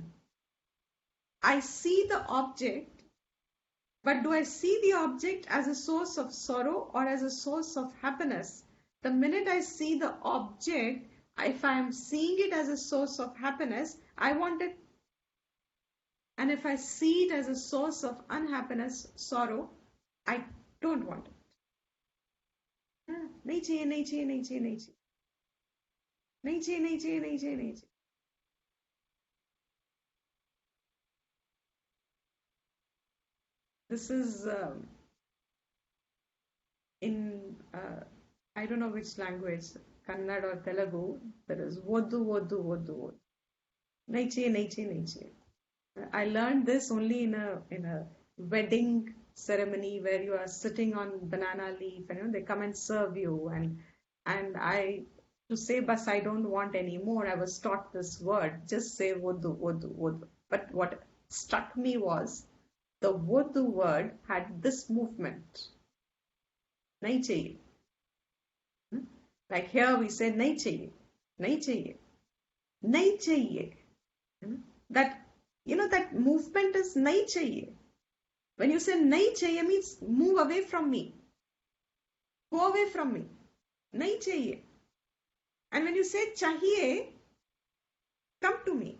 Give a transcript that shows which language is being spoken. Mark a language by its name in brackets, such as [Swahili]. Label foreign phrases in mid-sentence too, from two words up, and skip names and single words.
[English] I see the object, but do I see the object as a source of sorrow or as a source of happiness? The minute I see the object, if I am seeing it as a source of happiness, I want it. And if I see it as a source of unhappiness, sorrow, I don't want it. [Hindi] नहीं चाहिए, नहीं चाहिए, नहीं चाहिए, नहीं चाहिए. नहीं चाहिए, नहीं चाहिए, नहीं चाहिए, नहीं चाहिए. [English] This is in, I don't know which language, Kannada or Telugu, there is [Telugu] వద్దు, వద్దు, వద్దు, వద్దు. [Hindi] नहीं चाहिए, नहीं चाहिए, नहीं चाहिए. [English] I learned this only in a wedding ceremony where you are sitting on banana leaf and they come and serve you, and I, to say bas I don't want any more, I was taught this word, just say [Telugu] వద్దు, వద్దు, వద్దు. [English] But what struck me was the Voddu word had this movement. [Hindi] नहीं चाहिए. [English] Like here we say [Hindi] नहीं चाहिए, नहीं चाहिए, नहीं चाहिए. [English] That, that movement is [Hindi] नहीं चाहिए. [English] When you say [Hindi] नहीं चाहिए [English] means move away from me. Go away from me. [Hindi] नहीं चाहिए. [English] And when you say chahiye, come to me.